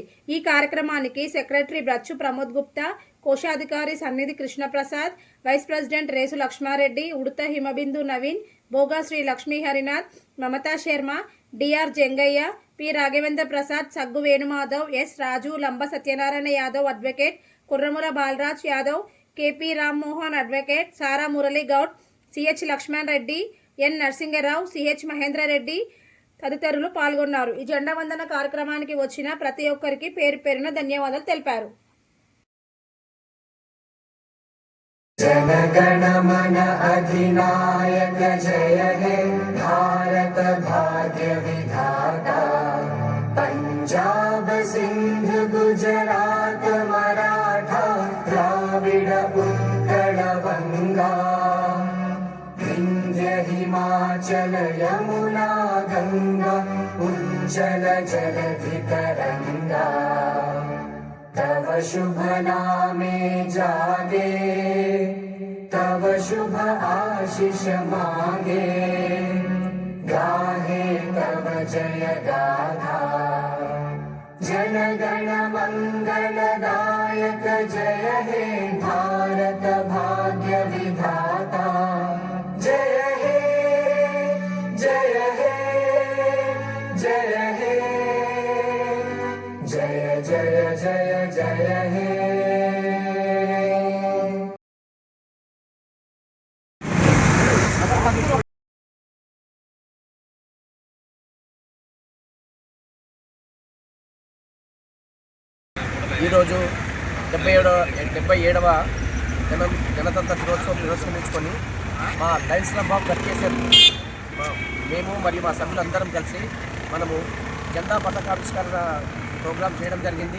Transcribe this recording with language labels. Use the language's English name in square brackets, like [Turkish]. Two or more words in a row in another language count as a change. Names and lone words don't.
[Telugu] ఈ కార్యక్రమానికి సెక్రటరీ బ్రచ్చు ప్రమోద్ గుప్తా, కోశాధికారి సన్నిధి కృష్ణప్రసాద్, వైస్ ప్రెసిడెంట్ రేసు లక్ష్మారెడ్డి, ఉడత హిమబిందు నవీన్, బోగా శ్రీ లక్ష్మీ హరినాథ్, మమతా శర్మ, డిఆర్ జంగయ్య, పి రాఘవేంద్ర ప్రసాద్, సగ్గు వేణుమాధవ్, ఎస్ రాజు, లంబ సత్యనారాయణ యాదవ్ అడ్వకేట్, కుర్రముల బాలరాజ్ యాదవ్, కేపీ రామ్మోహన్ అడ్వకేట్, సారా మురళీ గౌడ్, సిహెచ్ లక్ష్మణ్ రెడ్డి, ఎన్ నరసింగరావు, సిహెచ్ మహేంద్రారెడ్డి తదితరులు పాల్గొన్నారు. ఈ జెండా వందన కార్యక్రమానికి వచ్చిన ప్రతి ఒక్కరికి పేరు పేరున ధన్యవాదాలు తెలిపారు. [Bangla] জনগণমন অধিনায়ক জয় হে ভারত ভাগ্য বিধাতা পঞ্জাব সিন্ধু গুজরাট মরাঠা দ্রাবিড় উৎকল বঙ্গ বিন্ধ্য হিমাচল যমুনা গঙ্গা উচ্ছল জলধি তরঙ্গ তব শুভ নামে জাগে তব শুভ আশিস মাগে গাহে তব জয় গাথা জনগণ মঙ্গলদায়ক জয় হে ভারত ভাগ্য বিধাতা জয় হে জয় হে জয় হে জয় জয় জয় জয় হে [Telugu] ఈరోజు 77వ గణతంత్ర దినోత్సవం పురస్కరించుకొని మా లయన్స్ క్లబ్ ఆఫ్ గట్కేసర్ మేము మరియు మా సభ్యులందరం కలిసి మనము జెండా పతాకావిష్కరణ ప్రోగ్రాం చేయడం జరిగింది.